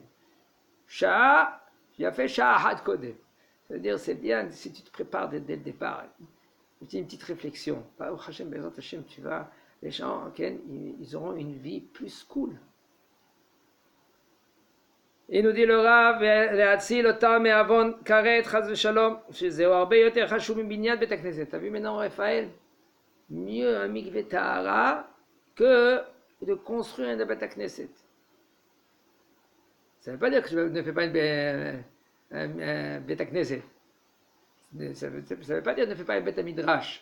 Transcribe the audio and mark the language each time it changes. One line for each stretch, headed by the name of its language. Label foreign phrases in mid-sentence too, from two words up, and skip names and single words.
French: Sha'a, il a fait
Hebrew: שעה אחת קודם.
French: C'est-à-dire, c'est bien si tu te prépares dès le départ. Une petite réflexion.
Hebrew: ברוך השם בעזרת השם,
French: tu vas, les gens, okay, ils auront une vie plus cool. Et nous dit le Rav,
Hebrew: להציל אותם מעוון כרת חס ושלום, שזהו הרבה יותר חשוב מבניין בית הכנסת.
French: T'as vu maintenant, Raphaël? Mieux un
Hebrew: מקווה טהרה
French: que de construire un
Hebrew: בית כנסת.
French: Ça ne veut pas dire que je ne fais pas un
Hebrew: בית כנסת.
French: Ça ne veut pas dire que je ne fais pas un
Hebrew: בית מדרש.